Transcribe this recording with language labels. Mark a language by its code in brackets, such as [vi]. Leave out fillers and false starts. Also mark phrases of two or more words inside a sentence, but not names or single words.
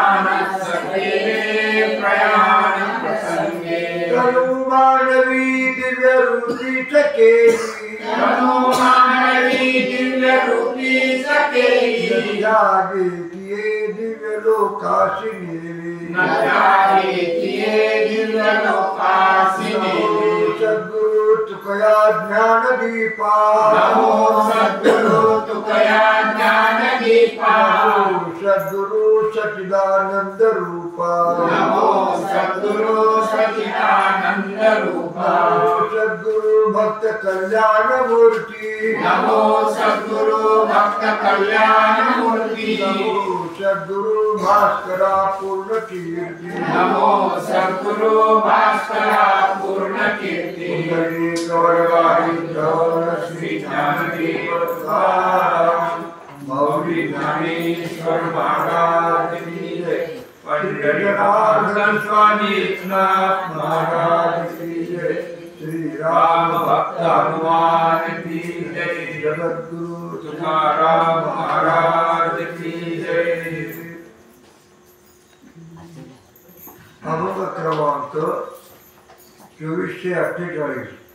[mr] तनु मानवी दिव्य रूपीच केली जागे किये दिव्य लोकाशी नेली सद्गुरु तुकया ज्ञान दीपा सद्गुरु सच्चिदानंद रूपा सद्गुरु भक्त कल्याण मूर्ति नमो सद्गुरु भक्त कल्याण मूर्ति सद्गुरु भास्करा पूर्ण कीर्ति नमो सद्गुरु भास्करा पूर्ण कीर्ति [hi] श्री ज्ञानदेव मौली ज्ञानेश्वर महाराज की जय। पंडित स्वामी नाथ महाराज की जय। श्री राम भक्त हनुमान की जय। जगद्गुरु तुकाराम महाराज की जय। [mr] अभंग क्रमांक 2448